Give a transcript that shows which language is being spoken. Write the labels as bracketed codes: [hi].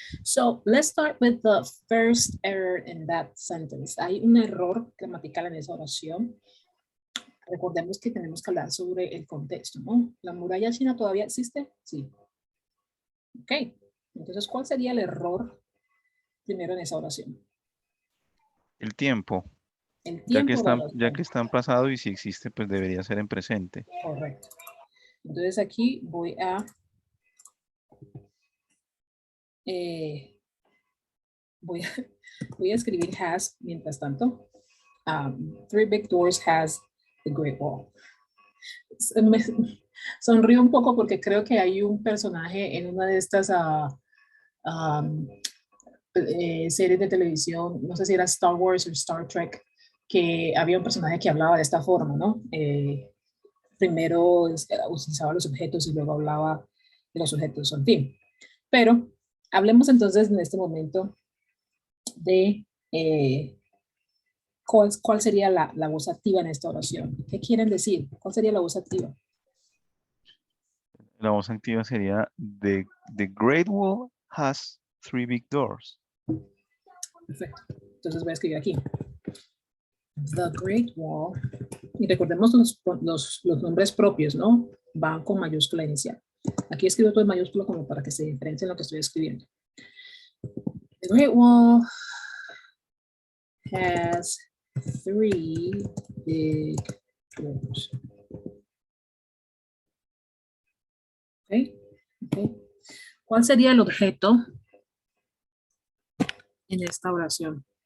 [en] So let's start with the first error in that sentence. [es] Hay un error gramatical en esa oración. Recordemos que tenemos que hablar sobre el contexto, ¿no? ¿La muralla china todavía existe? Sí. Ok. Entonces, ¿cuál sería el error primero en esa oración? El tiempo, El ya que tiempo de la ya oración. que está en pasado y si existe, pues debería ser en presente. Correcto. Entonces aquí eh, voy a escribir has mientras tanto. [en] Three big doors has the Great Wall. [es] Me sonrío un poco porque creo que hay un personaje en una de estas um, series de televisión, no sé si era Star Wars o Star Trek, que había un personaje que hablaba de esta forma, ¿no? Primero utilizaba los objetos y luego hablaba de los objetos, en fin. Pero hablemos entonces en este momento de cuál sería la voz activa en esta oración. ¿Qué quieren decir? ¿Cuál sería la voz activa? La voz activa sería [en] the Great Wall has three big doors. [es] Perfecto. Entonces voy a escribir aquí. The Great Wall. Y recordemos los nombres propios, ¿no? Van con mayúscula inicial. Aquí escribo todo en mayúscula como para que se diferencie en lo que estoy escribiendo. [en] The Great Wall has three big doors. Okay. Okay. [es] ¿Cuál sería el objeto en esta oración?